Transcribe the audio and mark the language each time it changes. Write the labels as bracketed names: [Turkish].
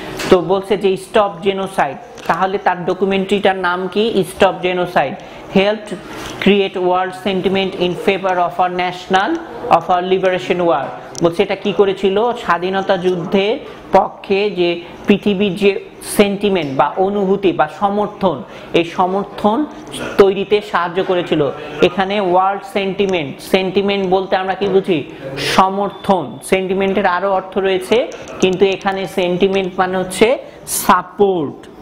[Bangla] তো বলছে যে স্টপ জেনোসাইড, তাহলে তার ডকুমেন্টারিটার নাম কি? [English] Stop genocide helped create world sentiment in favor of our liberation war। [Bangla] বলছে এটা কি করেছিল? স্বাধীনতা যুদ্ধের পক্ষে যে পৃথিবীর যে সেন্টিমেন্ট বা অনুভূতি বা সমর্থন, এই সমর্থন তৈরিতে সাহায্য করেছিল। এখানে ওয়ার্ল্ড সেন্টিমেন্ট বলতে আমরা কি বুঝি? সমর্থন। সেন্টিমেন্টের আরো অর্থ রয়েছে, কিন্তু এখানে সেন্টিমেন্ট মানে হচ্ছে সাপোর্ট।